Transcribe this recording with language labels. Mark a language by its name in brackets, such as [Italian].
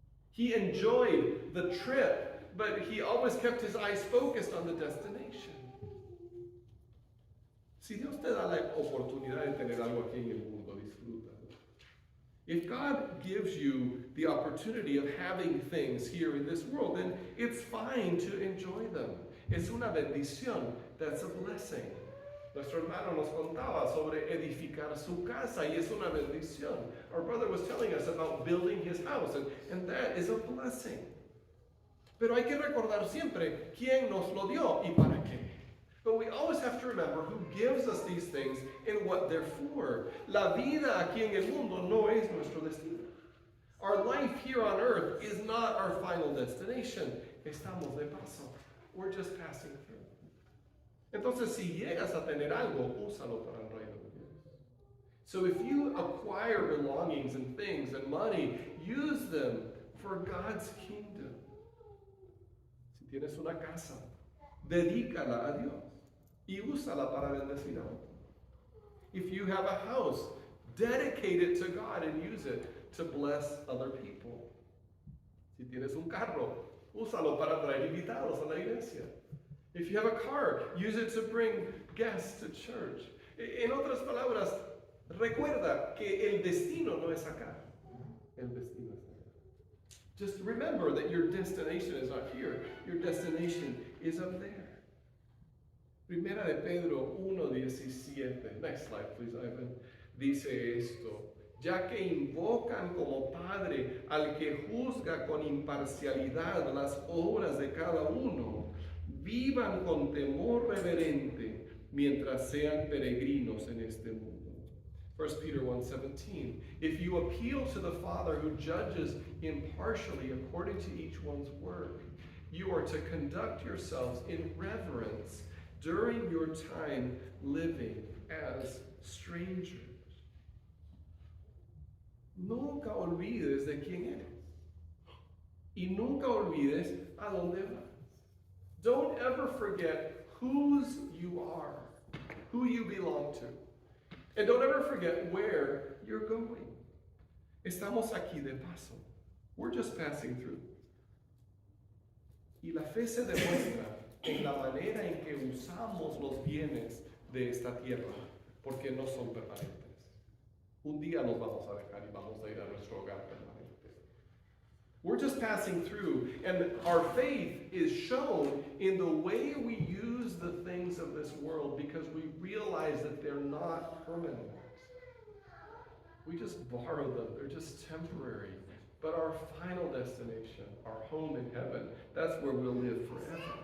[English] He enjoyed the trip, but he always kept his eyes focused on the destination. [Spanish] Si Dios te da la oportunidad de tener algo aquí en el mundo, disfrútalo. [English] If God gives you the opportunity of having things here in this world, then it's fine to enjoy them. [Spanish] Es una bendición. [English] That's a blessing. [Spanish] Nuestro hermano nos contaba sobre edificar su casa, y es una bendición. [English] Our brother was telling us about building his house, and that is a blessing. [Spanish] Pero hay que recordar siempre quién nos lo dio y para qué. [English] But we always have to remember who gives us these things and what they're for. [Spanish] La vida aquí en el mundo no es nuestro destino. [English] Our life here on earth is not our final destination. [Spanish] Estamos de paso. [English] We're just passing through. [Spanish] Entonces, si llegas a tener algo, úsalo para el reino de Dios. [English] So if you acquire belongings and things and money, use them for God's kingdom. [Spanish] Si tienes una casa, dedícala a Dios y úsala para bendecir a otros. [English] If you have a house, dedicate it to God and use it to bless other people. [Spanish] Si tienes un carro, úsalo para traer invitados a la iglesia. [English] If you have a car, use it to bring guests to church. [Spanish] En otras palabras, recuerda que el destino no es acá. El destino es acá. [English] Just remember that your destination is not here. Your destination is up there. [Spanish] Primera de Pedro 1:17. [English] Next slide, please, Ivan. [Spanish] Dice esto: ya que invocan como Padre al que juzga con imparcialidad las obras de cada uno, vivan con temor reverente mientras sean peregrinos en este mundo. [English] 1 Peter 1:17. If you appeal to the Father who judges impartially according to each one's work, you are to conduct yourselves in reverence during your time living as strangers. [Spanish] Nunca olvides de quién eres. Y nunca olvides a dónde vas. [English] Don't ever forget whose you are, who you belong to. And don't ever forget where you're going. [Spanish] Estamos aquí de paso. [English] We're just passing through. [Spanish] Y la fe se demuestra en la manera en que usamos los bienes de esta tierra, porque no son permanentes. Un día nos vamos a dejar y vamos a ir a nuestro hogar permanente. [English] We're just passing through, and our faith is shown in the way we use the things of this world, because we realize that they're not permanent. We just borrow them. They're just temporary. But our final destination, our home in heaven, that's where we'll live forever.